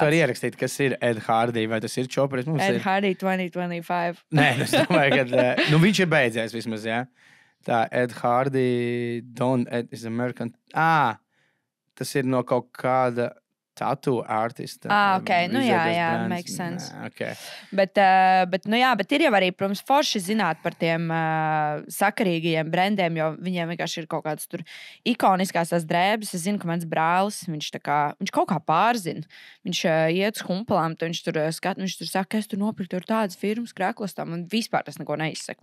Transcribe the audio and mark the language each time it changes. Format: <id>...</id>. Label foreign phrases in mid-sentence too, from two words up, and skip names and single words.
<lv>Es varu ierakstīt, kas ir Ed Hardy, vai tas ir čoperis. Ed Hardy 2025. Nē, es domāju, ka viņš ir beidzies vismaz, jā. Tā Ed Hardy,</lv> <en>Ed is American.</en> <lv>Tas ir no kaut kāda tattoo artista. Ok, jā,</lv> <en>makes sense.</en> <lv>Okay. Bet ir jau arī, protams, forši zināt par tiem sakarīgajiem brendiem, jo viņiem vienkārši ir kaut kādas tur ikoniskās tās drēbes. Es zinu, ka mans brālis, viņš kaut kā pārzina. Viņš iet uz humpalām, viņš tur saka, es tur nopirku tur tādas firmas kreklastam, un vispār tas neko neizsaka.</lv>